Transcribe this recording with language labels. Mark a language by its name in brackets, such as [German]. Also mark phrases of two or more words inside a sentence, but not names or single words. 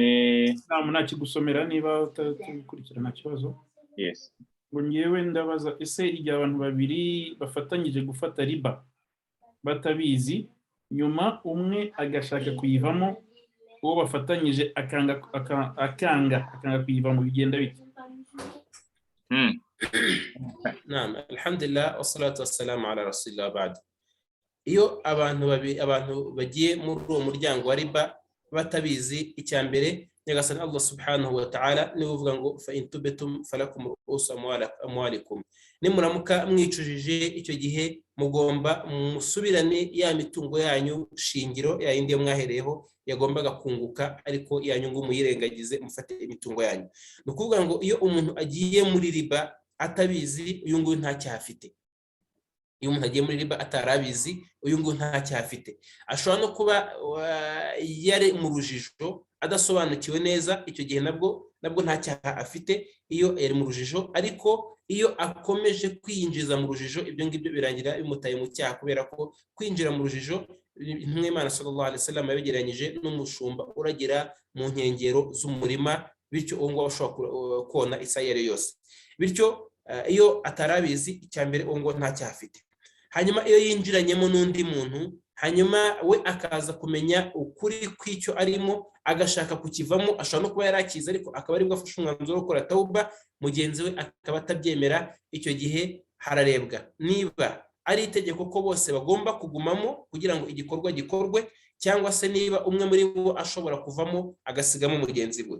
[Kinyarwanda] Nakigusomera niba utakurikira nta kibazo. Yes. Ngo ngewe ndabaza, ese igihe abantu babiri bafatanyije gufata riba batabizi, nyuma umwe agashaka kuyivamo, uwo bafatanyije akanga kuyivamo, bigenda bite? [Arabic] نعم، الحمد لله والصلاة والسلام على رسول الله بعد. [Kinyarwanda] Iyo abantu bagiye muri uwo muryango wa riba batabizi, icya mbere nyagasani [Arabic] الله سبحانه وتعالى [Kinyarwanda] niwe uvuga ngo [Arabic] فإن تبتم فلكم رؤوس أموالكم, [Kinyarwanda] nimuramuka mwicujije icyo gihe mugomba musubirane ya mitungo yanyu shingiro, ya yindi mwahereyeho yagombaga kunguka, ariko ya nyungu muyirengagize mufate imitungo yanyu. Ni ukuvuga ngo iyo umuntu agiye muri riba atabizi, uyu nguyu nta cyaha afite. Iyo umuntu agiye muri riba atarabizi, uyu nguyu nta cyaha afite. Ashobora no kuba yari mu rujijo adasobanukiwe neza, icyo gihe nabwo nta cyaha afite iyo yari mu rujijo. Ariko iyo akomeje kwinjiza mu rujijo, ibyo ngibyo birangira bimutaye mu cyaha, kubera ko kwinjira mu rujijo, Imana [Arabic] صلى الله عليه وسلم [Kinyarwanda] yabigereranyije n'umushumba uragira mu nkengero z'umurima, bityo uwo ngo ashobora kona isaha iyo ari yose. Bityo iyo atarabizi, icya mbere uwo ngo nta cyaha afite. Hanyuma iyo yinjiranyemo n'undi muntu, hanyuma we akaza kumenya ukuri kw'icyo arimo, agashaka kukivamo, ashobora no kuba yarakiza ariko akaba aribwo afashe umwanzuro wo gukora tauba, mugenzi we akaba atabyemera, icyo gihe hararebwa niba ari itegeko ko bose bagomba kugumamo kugira ngo igikorwa gikorwe, cyangwa se niba umwe muri bo ashobora kuvamo agasigamo mugenzi we.